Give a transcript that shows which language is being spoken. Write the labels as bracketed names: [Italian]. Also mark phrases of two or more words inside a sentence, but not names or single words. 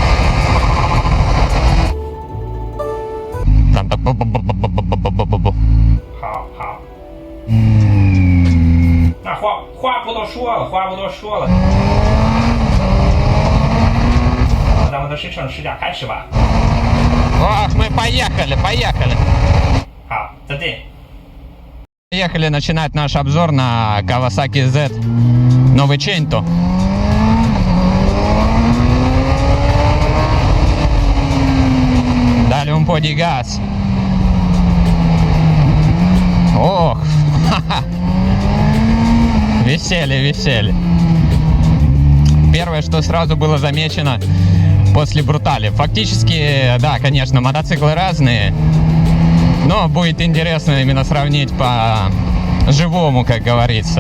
[Chinese] 好好。那话不多说了，咱们的试乘试驾开始吧。 [Russian] Мы поехали. [Chinese] 好，再见。 [Russian] Поехали начинать наш обзор на Kawasaki Z Novecento. [Italian] Dale un po' di gas. [Russian] Ох, веселье. Первое, что сразу было замечено после Брутали. Фактически, да, конечно, мотоциклы разные, но будет интересно именно сравнить по живому, как говорится.